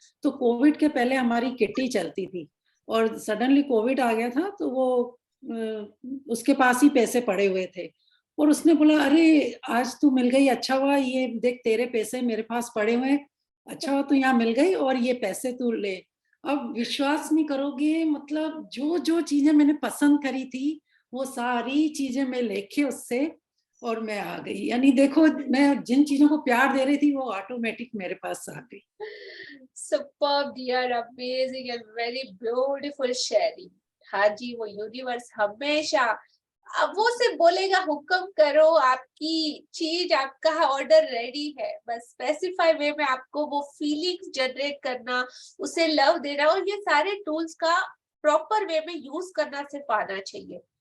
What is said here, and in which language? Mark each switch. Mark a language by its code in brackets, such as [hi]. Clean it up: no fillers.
[hi] तो कोविड के पहले हमारी किट्टी चलती थी और सडनली कोविड आ गया था, तो वो उसके पास ही पैसे पड़े हुए थे और उसने बोला अरे आज तू मिल गई, अच्छा हुआ, ये देख तेरे पैसे मेरे पास पड़े हुए हैं, अच्छा हुआ तू यहाँ मिल गई और ये पैसे तू ले। अब विश्वास नहीं करोगे, मतलब जो जो चीजें मैंने पसंद करी थी वो सारी चीजें मैं लेके उससे और मैं आ गई। यानी देखो, मैं जिन चीजों को प्यार दे रही थी वो ऑटोमेटिक मेरे पास आ गई। [en] Superb, dear. Amazing and very beautiful sharing. [hi] हाँ जी, वो यूनिवर्स हमेशा अब वो सिर्फ बोलेगा हुक्म करो, आपकी चीज, आपका ऑर्डर रेडी है, बस स्पेसिफाई वे में आपको वो फीलिंग्स जनरेट करना, उसे लव देना और ये सारे टूल्स का प्रॉपर वे में यूज करना सिर्फ आना चाहिए।